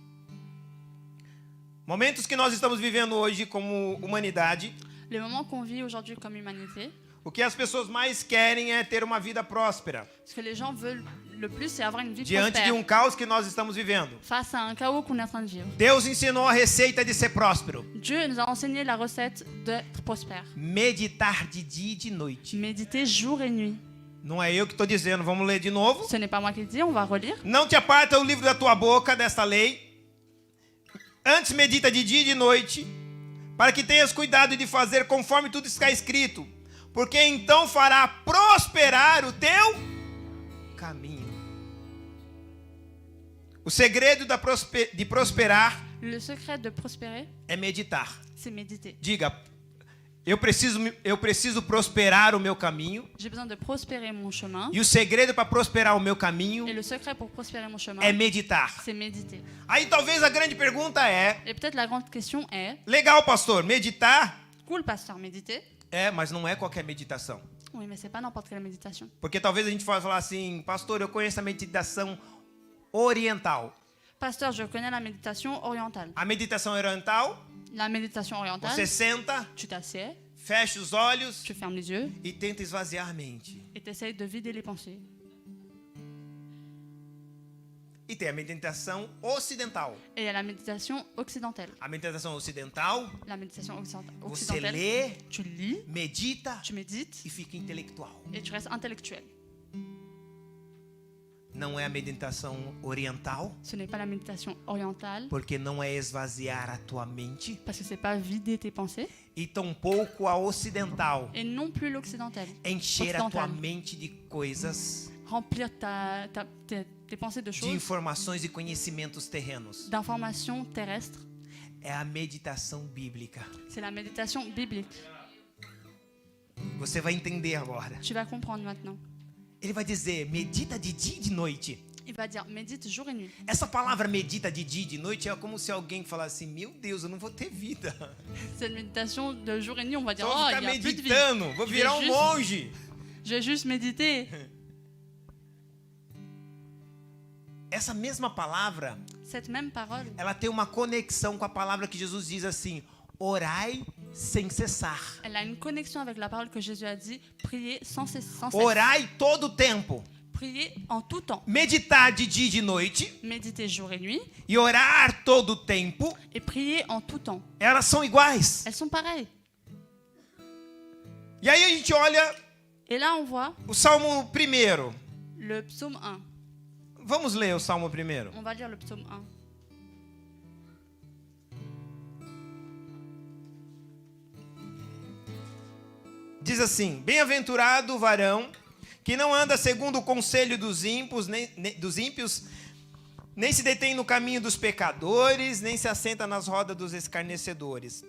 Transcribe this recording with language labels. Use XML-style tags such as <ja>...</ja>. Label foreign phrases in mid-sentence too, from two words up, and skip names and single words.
<pt>Momentos que nós estamos vivendo hoje como humanidade,</pt> <fr>Les moments qu'on vit aujourd'hui comme humanité,</fr> <pt>o que as pessoas mais querem é ter uma vida próspera.</pt> <fr>ce que les gens veulent le plus, c'est avoir une vie</fr> <pt>Diante</pt> <fr>prospère.</fr> <pt>de caos que nós estamos vivendo.</pt> <fr>Face à un chaos qu'on est en train de vivre.</fr> <pt>Deus ensinou a receita de ser próspero.</pt> <fr>Dieu nous a enseigné la recette d'être prospère.</fr> <pt>Meditar de dia e de noite.</pt> <fr>Méditer jour et nuit.</fr> <pt>Não é eu que estou dizendo, vamos ler de novo.</pt> <fr>Ce n'est pas moi qui le dis, on va relire.</fr> <pt>Não te aparta o livro da tua boca, desta lei. Antes medita de dia e de noite, para que tenhas cuidado de fazer conforme tudo está escrito, porque então fará prosperar o teu caminho. O segredo de prosperar</pt> <fr>Le secret de prospérer,</fr> <pt>é meditar.</pt> <fr>c'est méditer.</fr> <pt>Diga, eu preciso prosperar o meu caminho.</pt> <fr>J'ai besoin de prospérer mon chemin.</fr> <pt>E o segredo para prosperar o meu caminho</pt> <fr>Et le secret pour prospérer mon chemin,</fr> <pt>é meditar.</pt> <fr>c'est méditer.</fr> <pt>Aí talvez a grande pergunta é,</pt> <fr>Et peut-être la grande question est,</fr> <pt>legal, pastor, meditar?</pt> <fr>cool pasteur, méditer.</fr> <pt>Mas não é qualquer meditação.</pt> <fr>Oui, mais c'est pas n'importe quelle méditation.</fr> <pt>Porque talvez a gente possa falar assim, pastor, eu conheço a meditação oriental.</pt> <fr>Pasteur, je connais la méditation orientale.</fr> <pt>A meditação oriental,</pt> <fr>La méditation orientale,</fr> <pt>você senta,</pt> <fr>tu t'assieds,</fr> <pt>fecha os olhos</pt> <fr>tu fermes les yeux</fr> <pt>e tenta esvaziar a mente.</pt> <fr>et tu essayes de vider les pensées.</fr> <pt>E tem a meditação ocidental.</pt> <fr>Et il y a la méditation occidentale.</fr> <pt>A meditação ocidental,</pt> <fr>La méditation</fr> <pt>você</pt> <fr>occidentale,</fr> <pt>lê,</pt> <fr>tu lis,</fr> <pt>medita</pt> <fr>tu médites</fr> <pt>e fica intelectual.</pt> <fr>et tu restes intellectuel.</fr> <pt>Não é a meditação oriental,</pt> <fr>Ce n'est pas la méditation orientale,</fr> <pt>porque não é esvaziar a tua mente,</pt> <fr>parce que c'est pas vider tes pensées,</fr> <pt>e tampouco a ocidental,</pt> <fr>et non plus l'occidentale.</fr> <pt>encher a tua</pt> <fr>Occidental.</fr> <pt>mente de coisas,</pt> <fr>Remplir tes pensées de</fr> <pt>de</pt> <fr>choses,</fr> <pt>informações e conhecimentos terrenos.</pt> <fr>d'informations terrestres.</fr> <pt>É a meditação bíblica.</pt> <fr>C'est la méditation biblique.</fr> <pt>Você vai entender agora.</pt> <fr>Tu vas comprendre maintenant.</fr> <pt>Ele vai dizer, medita de dia e de noite.</pt> <fr>Il va dire, médite jour et nuit.</fr> <pt>Essa palavra medita de dia e de noite é como se alguém falasse assim, meu Deus, eu não vou ter vida.</pt> <fr>Cette méditation de jour et nuit, on va dire,</fr> <pt>Só vou oh, ficar</pt> <fr>il y a plus de vie.</fr> <pt>meditando, vou</pt> <fr>Je vais</fr> <pt>virar um</pt> <fr>juste-</fr> <pt>monge.</pt> <fr>Je vais juste méditer.</fr> <pt>Essa mesma palavra,</pt> <fr>Cette même parole,</fr> <pt>ela tem uma conexão com a palavra que Jesus diz assim, orai sem cessar.</pt> <fr>elle a une connexion avec la parole que Jésus a dit, priez sans cesse.</fr> <pt>Orai todo o tempo.</pt> <fr>Priez en tout temps.</fr> <pt>Meditar de dia e de noite</pt> <fr>Méditez jour et nuit</fr> <pt>e orar todo o tempo,</pt> <fr>et priez en tout temps.</fr> <pt>elas são iguais.</pt> <fr>Elles sont pareilles.</fr> <pt>E aí a gente olha</pt> <fr>Et là, on voit</fr> <pt>o Salmo 1.</pt> <fr>le psaume 1.</fr> <pt>Vamos ler o Salmo 1.</pt> <fr>On va lire le psaume 1.</fr> <pt>Diz assim, bem-aventurado o varão que não anda segundo o conselho dos ímpios, nem se detém no caminho dos pecadores, nem se assenta nas rodas dos escarnecedores.</pt>